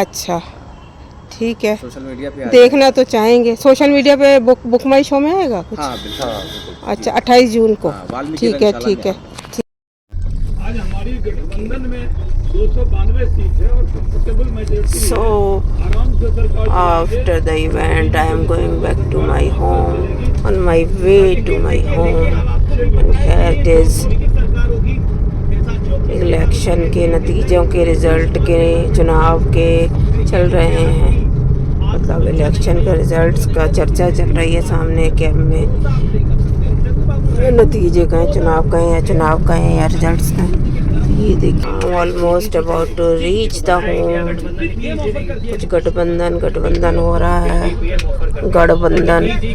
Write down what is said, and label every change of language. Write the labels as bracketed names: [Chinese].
[Hindi] अच्छा ठीक है। सोशल मीडिया पे देखना तो चाहेंगे। सोशल मीडिया पे बुक माई शो में आएगा कुछ? हाँ बिल्कुल। अच्छा, 28 जून को। वाल्मीकि ठीक है रंगशाला ठीक है। आज हमारी गठबंधन में 292 सीट है और कंफर्टेबल मेजॉरिटी है। [English] So [Hindi] आराम से सरकार [English] after the event, I am going back to my home, on my way to my home, and here it is [Hindi] election के नतीजों के रिज़ल्ट के, चुनाव के चल रहे हैं। मतलब इलेक्शन के रिज़ल्ट्स का चर्चा चल रही है सामने कैब में। नतीजे का है, चुनाव का है, या चुनाव का है या रिजल्ट्स का है। ये देखिए, [English] Almost about to reach the home. [Hindi] कुछ गठबंधन हो रहा है। गड़बड़ंदम।